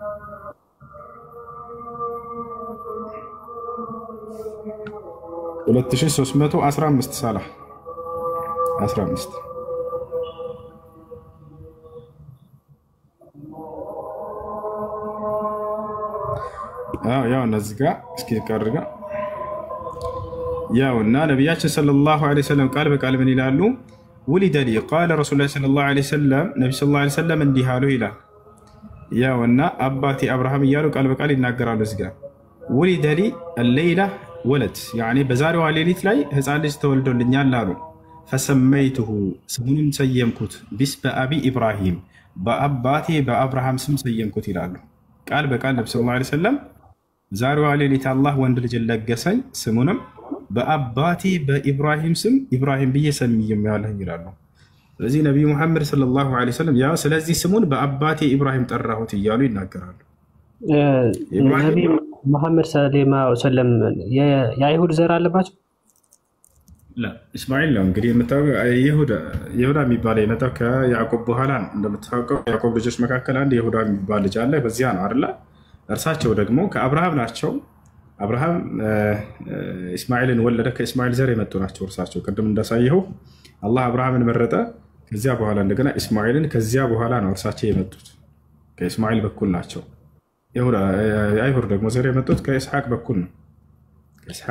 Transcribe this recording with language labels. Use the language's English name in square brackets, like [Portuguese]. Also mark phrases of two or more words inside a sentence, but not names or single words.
[Amharic] 2315 صالح 15 ያው እነዚህ ጋር እስኪ ቀርጋ ያውና ነብያችን [Arabic] صلى الله عليه وسلم [Amharic] ቃል በቃል ምን ይላሉ [Arabic] ولد لي قال رسول الله صلى الله عليه وسلم نبي صلى الله عليه وسلم [Amharic] እንዲህ አሉ ይላል ያውና አባቴ አብርሃም እያሉ ቃል በቃል ይናገራሉ እዚህ ጋር [Arabic] ولد لي الليله ولد يعني بزاروا ليلت لاي [Amharic] ህፃን ልጅ ተወልዶልኛል አሉ فسميته ስሙንም ሰየምኩት [Arabic] باسم ابي ابراهيم [Amharic] በአባቴ በአብርሃም ስም ሰየምኩት ይላሉ ቃል በቃል ነብዩ [Arabic] صلى الله عليه وسلم [Amharic] ዛሬዋ ሌሊት አላህ ወንድ ልጅ ለገሰኝ ስሙንም በአባቴ በኢብራሂም ስም ኢብራሂም ብዬ ሰየሜዋለሁ ይላሉ ስለዚህ ነብዩ መሐመድ [Arabic] صلى الله عليه وسلم [Amharic] ያ ስለዚህ ስሙን በአባቴ ኢብራሂም ጠራሁት እያሉ ይናገራሉ ነብዩ መሐመድ [Arabic] صلى الله عليه وسلم [Amharic] የአይሁድ ዘር አለባቸው لا اسماعيل ነው እንግዲህ የምታውቀው ይሁዳ የሚባል የመጣው ከያዕቆብ በኋላ እንደምታውቀው ያዕቆብ ልጆች መካከል አንድ ይሁዳ የሚባል ልጅ አለ በዚያ ነው አይደል እርሳቸው ደግሞ ከአብርሃም ናቸው አብርሃም እስማኤልን ወለደ ከእስማኤል ዘር የመጡ ናቸው እርሳቸው ቅድም እንዳሳየው አላህ አብርሃምን መረጠ ከዚያ በኋላ እንደገና እስማኤልን ከዚያ በኋላ ነው እርሳቸው የመጡት ከእስማኤል በኩል ናቸው ይሁዳ አይሁድ ደግሞ ዘር የመጡት ከኢስሐቅ በኩል ነው ከኢስሐቅ